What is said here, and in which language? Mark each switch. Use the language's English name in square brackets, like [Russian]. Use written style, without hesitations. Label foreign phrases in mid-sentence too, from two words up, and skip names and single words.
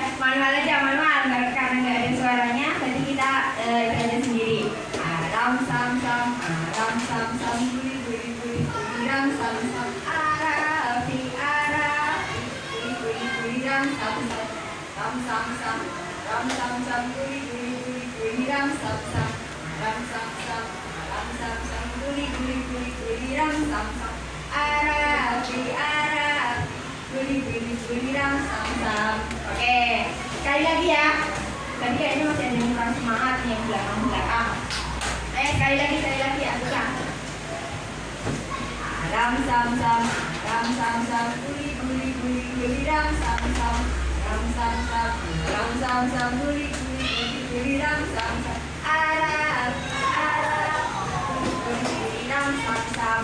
[Indonesian] manual aja, manual karena nggak ada suaranya, jadi kita itu aja sendiri. Aram sam sam, aram sam sam, guri guri guri, ram sam sam, arafi arafi, guri guri ram sam sam, ram sam sam, ram sam sam, guri guri guri guri, ram sam sam, ram sam sam, ram sam sam, guri guri guri guri, ram sam sam, arafi arafi, guri guri guri, ram sam sam. Oke, sekali lagi ya. Tadi kayaknya masih ada yang kurang semangat nih yang belakang. Sekali lagi ya, buka. Ram sam sam, guli guli guli guli, ram sam sam, ram sam sam, ram sam sam, guli guli guli guli, ram sam sam, araf araf, guli guli, ram sam sam.